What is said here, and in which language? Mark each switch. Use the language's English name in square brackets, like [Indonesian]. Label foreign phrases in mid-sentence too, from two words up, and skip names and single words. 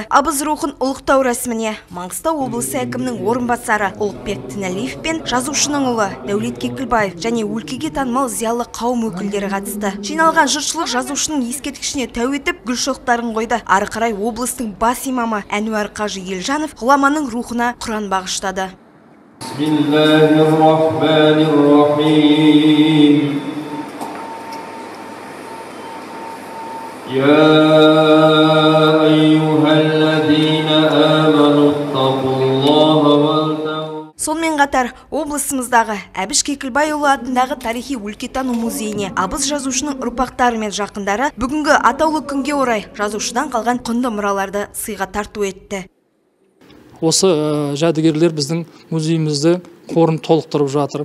[Kazakh] Абыз рухын ұлықтау рәсіміне Маңғыстау облысы әкімінің орынбасары Ұлықбек Тіналиев пен жазушының ұлы Дәулет Кекілбаев және өлкеге танымал зиялы қауым өкілдері қатысты. Жиналған жұртшылық жазушының ескерткішіне тәу етіп гүл шоқтарын қойды. Ары қарай облыстың бас имамы Әнуар Қажы Елжанов ғұламаның рухына Құран бағыштады. [Arabic] بسم الله الرحمن الرحيم. يا أيها الذين آمنوا اتقوا الله و [Kazakh] Сонымен қатар облысымыздағы Әбіш Кекілбайұлы атындағы тарихи өлкетану музейіне абыз жазушының ұрпақтары мен жақындары бүгінгі атаулы күнге орай жазушыдан қалған құнды мұраларды сыйға тарту етті. Осы жәдігерлер біздің музейімізді қорын толықтырып жатыр.